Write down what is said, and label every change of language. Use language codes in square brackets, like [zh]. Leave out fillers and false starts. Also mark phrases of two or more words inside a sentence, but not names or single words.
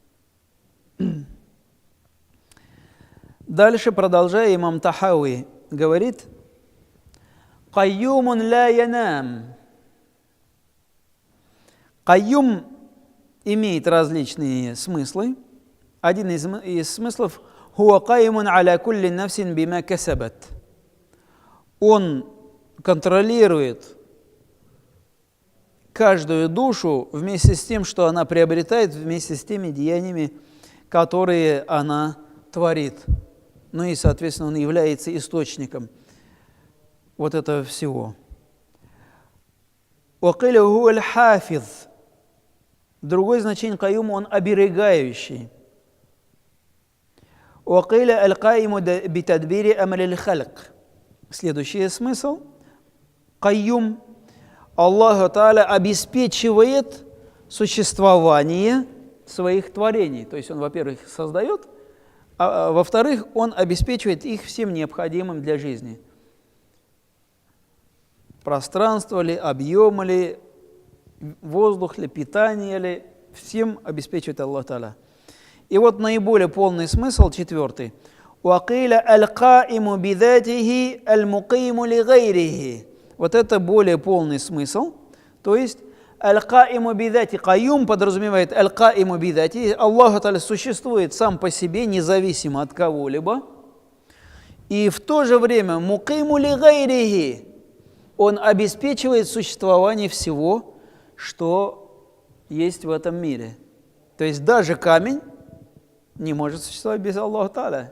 [ru] Дальше, продолжая, имам Тахави говорит: [ar] «قيوم لا ينام». [ru] Кайюм имеет различные смыслы. Один из смыслов – [ar] «هو قيوم على كل نفس بما كسبت». [ru] Он контролирует каждую душу вместе с тем, что она приобретает, вместе с теми деяниями, которые она творит. Ну и, соответственно, он является источником вот этого всего. [ar] وَقِيلَ هُوَ الْحَافِظ. [ru] Другое значение каюм, он оберегающий. [ar] وَقِيلَ الْقَائِمُ بِتَدْبِيرِ أَمْرِ الْخَلْقِ. [ru] Следующий смысл. Каюм. Аллаху Тааля обеспечивает существование своих творений. То есть он, во-первых, их создает, а во-вторых, он обеспечивает их всем необходимым для жизни. Пространство ли, объем ли, воздух ли, питание ли, всем обеспечивает Аллах Тааля. И вот наиболее полный смысл, 4. [ar] «وقيل القائم بذاته المقيم لغيره». [ru] Вот это более полный смысл. То есть [ar] القائم بذات, [ru] каюм подразумевает [ar] القائم بذات. [ru] Аллах Тааля существует сам по себе, независимо от кого-либо. И в то же время [ar] مقيم لغيره, [ru] он обеспечивает существование всего, что есть в этом мире. То есть даже камень не может существовать без Аллаха Тааля.